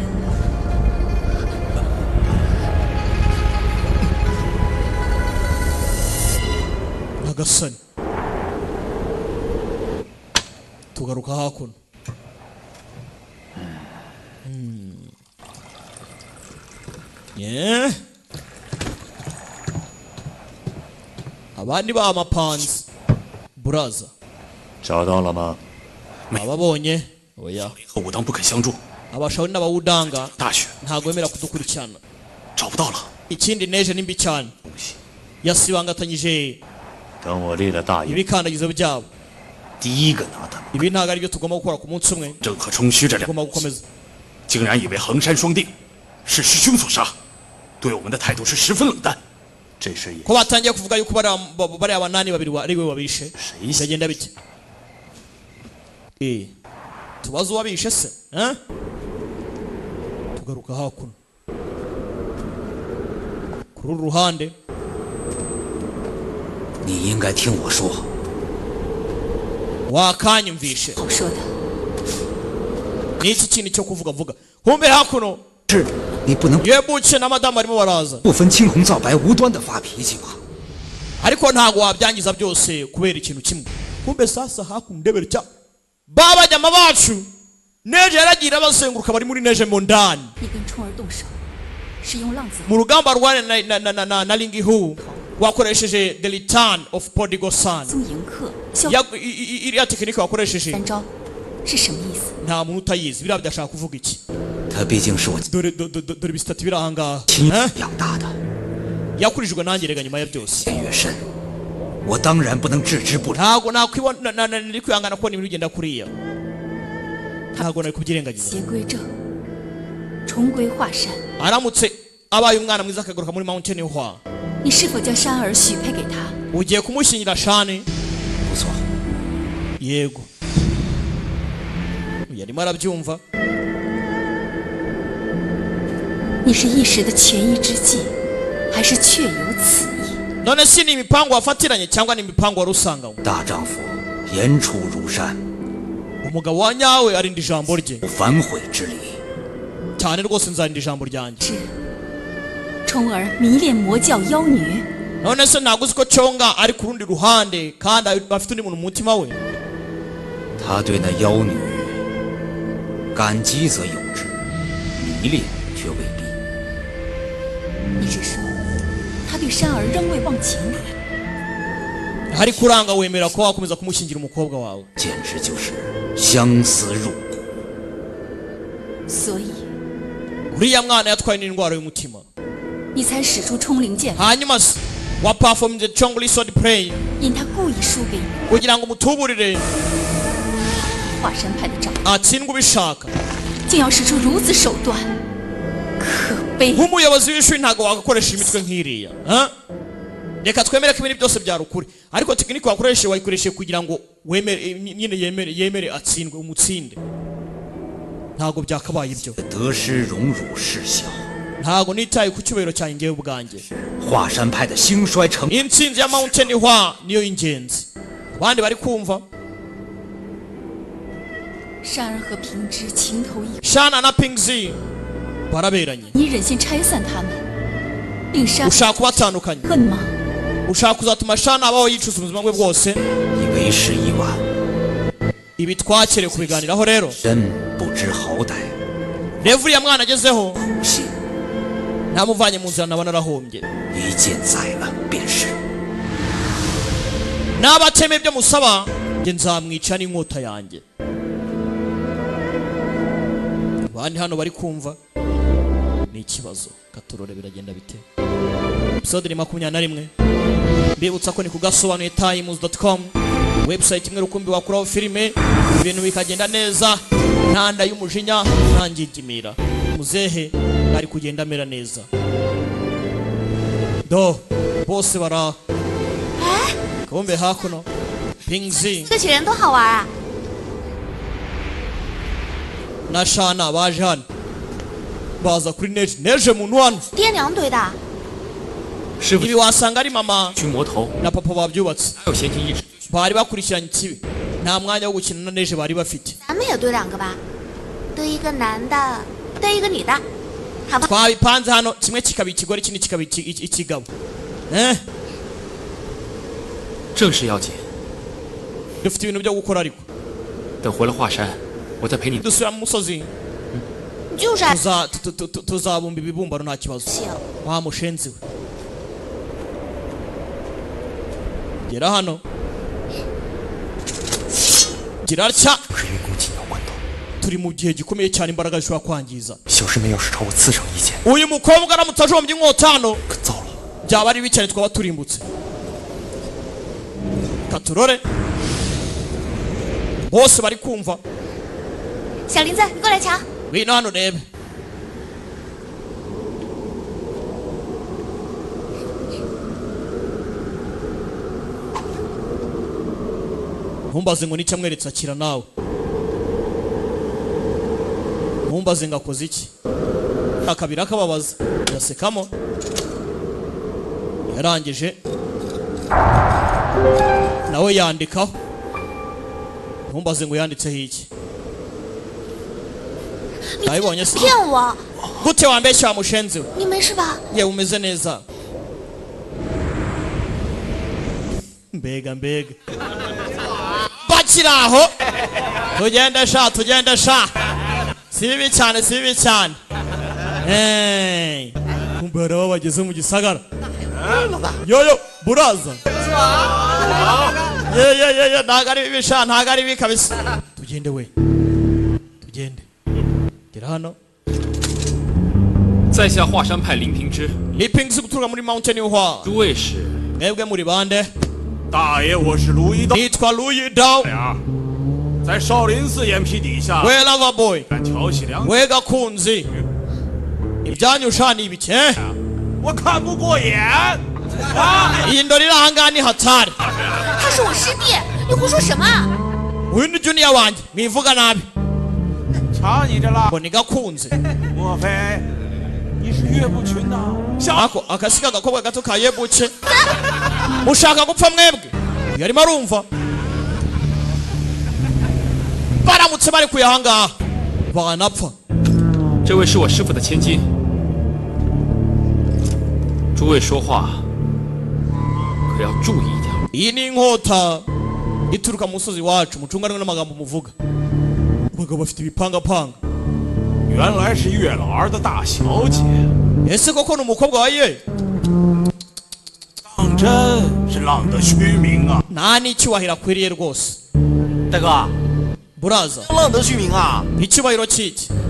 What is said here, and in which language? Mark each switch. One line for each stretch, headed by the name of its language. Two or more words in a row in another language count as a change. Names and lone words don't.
Kinyarwanda: agasani tugaruka hakuno abandi ba amapanzi buraza
Chinese: 找到了吗？
Kinyarwanda: ababonye oya
Chinese: 和武当不肯相助，
Kinyarwanda: abashawuri n'abawudanga
Chinese: 大雪
Kinyarwanda: ntago wemera kudukurikirana
Chinese: 找不到了。
Kinyarwanda: ikindi neje nimbi cyane yasibangatanyije
Chinese: 等我立了大业，
Kinyarwanda: ibikandagizo byabo
Chinese: 第一个拿他们。
Kinyarwanda: ibi ntago aribyo tugomba gukora ku munsi umwe
Chinese: 郑和冲虚这两
Kinyarwanda: tugomba gukomeza
Chinese: 竟然以为衡山双定是师兄所杀，对我们的态度是十分冷淡。这是也
Kinyarwanda: ko batangiye kuvuga yuko bari abanani babiri ari we wabishe byagenda bike tubaze uwabishe se tugaruka hakuno kuri uru ruhande
Chinese: 你应该听我说，
Kinyarwanda: wakanyumvishe
Chinese: 好说的，
Kinyarwanda: n'iki kintu cyo kuvuga vuga humbe hakuno
Chinese: 是你不能
Kinyarwanda: yebuke na madamu barimo baraza
Chinese: 不分青红皂白无端的发脾气吧？
Kinyarwanda: ariko ntago wabyangiza byose kubera ikintu kimwe kumbe sasa hakuno ndebere cya babajyama bacu neje yaragira bazenguruka bari muri neje mo ndani
Chinese: 你跟冲儿动手，是用浪子
Kinyarwanda: mu rugamba rwane na lingihu wakoresheje
English: the return of prodigal son
Chinese: 宗迎客，消
Kinyarwanda: iriya tekinike wakoresheje
Chinese: 三招是什么意思？
Kinyarwanda: nta muntu utayizi biriya byashaka kuvuga iki
Chinese: 他毕竟是我
Kinyarwanda: dore ibisitati biri ahangaha
Chinese: 亲养大的，
Kinyarwanda: yakurijwe nanjye rega nyuma ya byose
Chinese: 越甚，我当然不能置之不理。
Kinyarwanda: ntago nari kwihangana kubona ibintu bigenda kuriya ntago nari kubyirengagiza
Chinese: 邪归正，重归华山。
Kinyarwanda: aramutse abaye umwana mwiza akagaruka muri mountain hwa
Chinese: 你是否将珊儿许配给他？
Kinyarwanda: ugiye kumushyingira shani
Chinese: 不错，
Kinyarwanda: yego yarimo arabyumva
Chinese: 你是一时的权宜之计，还是确有此意？
Kinyarwanda: none si ni imipango wafatiranye cyangwa ni imipango wari usanganywe
Chinese: 大丈夫言出如山，
Kinyarwanda: umugabo wa nyawe arinda ijambo rye
Chinese: 无反悔之理。
Kinyarwanda: cyane rwose nzarinda ijambo ryanjye
Chinese: 是冲儿迷恋魔教妖女，
Kinyarwanda: none se ntabwo uzi ko conga ari ku rundi ruhande kandi afite undi muntu mu mutima we
Chinese: 他对那妖女感激则有之，迷恋却未必。你是说他对珊儿仍未忘情？
Kinyarwanda: hari kuranga wemera ko wakomeza kumushyingira umukobwa wawe
Chinese: 简直就是相思入骨。所以
Kinyarwanda: uriya mwana yatwaye n'indwara y'umutima
Chinese: 你才使出冲灵剑，
Kinyarwanda: hanyuma se wa
English: perform the chongli sword play
Chinese: 因他故意输给你，
Kinyarwanda: kugira ngo umutuburire
Chinese: 华山派的长
Kinyarwanda: atsindwe ubishaka
Chinese: 竟要使出如此手段，可悲！
Kinyarwanda: nk'umuyobozi w'ishuri ntabwo wagakoresha imitwe nk'iriya reka twemere ko ibintu byose byari ukuri ariko tekinike wakoresheje wayikoresheje kugira ngo wemere nyine yemere atsindwe umutsinde ntabwo byakabaye ibyo
Chinese: 得失荣辱事小，
Kinyarwanda: ntabwo nitaye ku cyubahiro cyanjye ngewe ubwanjye
Chinese: 华山派的兴衰成
Kinyarwanda: intsinzi ya mountain hwa niyo y'ingenzi abandi bari kumva
Chinese: 珊儿和平之情投意合，
Kinyarwanda: shana na pingzi baraberanye
Chinese: 你忍心拆散他们，令珊
Kinyarwanda: ushaka kubatandukanya
Chinese: 恨吗？
Kinyarwanda: ushaka kuzatuma shana abaho yicuza ubuzima bwe bwose
Chinese: 以为时已晚，
Kinyarwanda: ibi twakere kubiganiraho rero
Chinese: 真不知好歹，
Kinyarwanda: revu uriya mwana agezeho
Chinese: 不幸
Kinyarwanda: ntamuvanye mu nzira naba narahombye
Chinese: 一剑宰了便是。
Kinyarwanda: n'abateme ibyo musaba njye nzamwica n'inkota yanjye abandi hano bari kumva ni ikibazo katurore biragenda bite episode ni 21 mbibutsa ko ni kugasobanuye times.com website imwe rukumbi wakuraho filime ibintu bikagenda neza ntanda y'umujinya ntangigimira muzehe ari kugenda amera neza do bose bara kabombe hakuno pingzi
Chinese: 这群人多好玩啊！
Kinyarwanda: na Shana baje hano baza kuri neje muntu hano
Chinese: 爹娘堆的。师傅
Kinyarwanda: ibi wasanga ari mama
Chinese: 驱魔头
Kinyarwanda: na papa babyubatse
Chinese: 还有先进一指，
Kinyarwanda: bari bakurikiranye ikibi nta mwanya wo gukina na neje bari bafite
Chinese: 咱们也堆2个吧，堆一个男的，堆一个女的，好吧？
Kinyarwanda: twabipanze hano kimwe kikaba ikigore ikindi kikaba ikigabo
Chinese: 正事要紧。
Kinyarwanda: dufite ibintu byo gukora ariko
Chinese: 等回了华山，我再陪你。
Kinyarwanda: dusubira mu musozi
Chinese: 就是
Kinyarwanda: tuzabumba ibibumbano nta kibazo
Chinese: 行。
Kinyarwanda: wa mushenzi we gera hano girarya
Chinese: 是运功紧要关头，
Kinyarwanda: turi mu gihe gikomeye cyane imbaraga zishobora kwangiza
Chinese: 小师妹要是朝我刺上一剑，
Kinyarwanda: uyu mukobwa aramutse ajombye inkota hano
Chinese: 可糟了。
Kinyarwanda: byaba ari bibi cyane twaba turimbutse katurore bose bari kumva
Chinese: 小林子，你过来瞧。
Kinyarwanda: ngwino hano urebe ntumbaze ngo nicyo amweretse akira nawe ntumbaze ngo akoze iki akabiri akababaza yasekamo yarangije nawe yandikaho ntumbaze ngo yanditseho iki nabibonye se
Chinese: 骗我！
Kinyarwanda: gute wambeshya wa mushenzi we
Chinese: 你没事吧？
Kinyarwanda: yewe umeze neza mbega bakiri aho tugende sha si bibi cyane kumbe hari abo bageze mu gisagara yoyo buraza ye ntago ari bibi sha ntago ari bibi kabisa tugende we tugende gera hano
Chinese: 在下华山派林平之，
Kinyarwanda: liping guturuka muri mountain hwa
Chinese: 诸位是
Kinyarwanda: mwebwe muri bande
Chinese: 大爷，我是卢一刀
Kinyarwanda: nitwa Luyidao
Chinese: 呀，在少林寺眼皮底下
English: we lover boy
Chinese: 敢调戏良，
Kinyarwanda: we gakunzi ibyanyu sha ni ibiki
Chinese: 我看不过眼啊！
Kinyarwanda: iyi ndori iri ahangaha ni hatari
Chinese: 他是我师弟，你胡说什么？
Kinyarwanda: uyu ni junior wanjye mwivuga nabi
Chinese: 瞧你这啦，
Kinyarwanda: ngo ni gakunzi
Chinese: 莫非你是岳不群呐？小
Kinyarwanda: ako akasiga agakobwa gato ka yebuke mushaka gupfa mwebwe uyu arimo arumva baramutse bari kuya ahangaha banapfa
Chinese: 这位是我师傅的千金。诸位说话可要注意一点。
Kinyarwanda: iyi ni inkota ituruka mu musozi wacu mucunganwe n'amagambo muvuga abagabo bafite ibipangapanga
Chinese: 原来是月老儿的大小姐，
Kinyarwanda: ese koko ni umukobwa wa ye
Chinese: 当真是浪得虚名啊！
Kinyarwanda: nta n'icyubahiro akwiriye rwose
Chinese: 大哥，
Kinyarwanda: buraza
Chinese: 浪得虚名啊！
Kinyarwanda: icyubahiro cy'iki